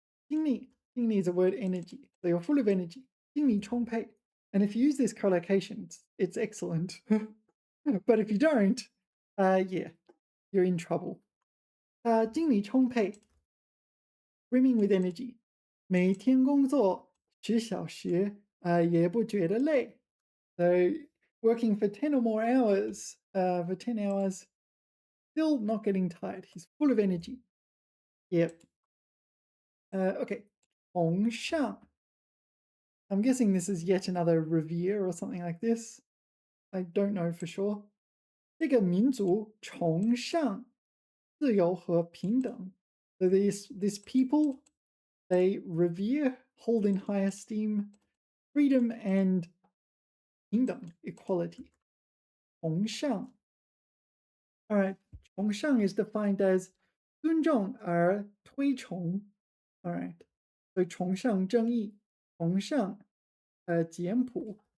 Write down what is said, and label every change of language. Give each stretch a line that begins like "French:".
English: 精力 is a word energy. So you're full of energy. 精力充沛. And if you use this collocation, it's excellent. But if you don't, yeah, you're in trouble. 精力充沛, brimming with energy.
Chinese: 每天工作10小时, 也不觉得累.
English: So working for 10 or more hours, for 10 hours, still not getting tired. He's full of energy. Yep. Okay. 崇尚. I'm guessing this is yet another revere or something like this. I don't know for sure.
Chinese: 这个民族崇尚自由和平等.
English: So this people, they revere, hold in high esteem, freedom and 平等, equality. 崇尚.All right. 崇尚 is defined as 尊重而推崇. All right. So 崇尚正义, 崇尚简朴.